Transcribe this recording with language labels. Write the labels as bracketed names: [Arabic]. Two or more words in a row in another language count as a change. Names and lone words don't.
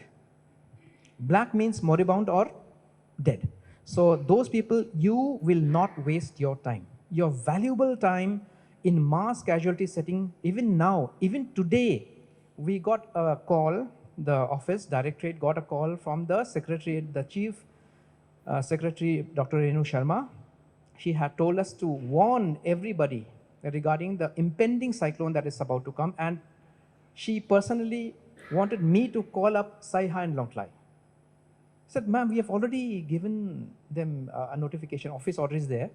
[English] Black means moribund or dead. So those people, you will not waste your time. Your valuable time in mass casualty setting, even now, even today, we got a call the office, directorate, got a call from the secretariat, the chief secretary, Dr. Renu Sharma. She had told us to warn everybody regarding the impending cyclone that is about to come, and she personally wanted me to call up Saiha and Longklai. I said, ma'am, we have already given them a notification, office order is there.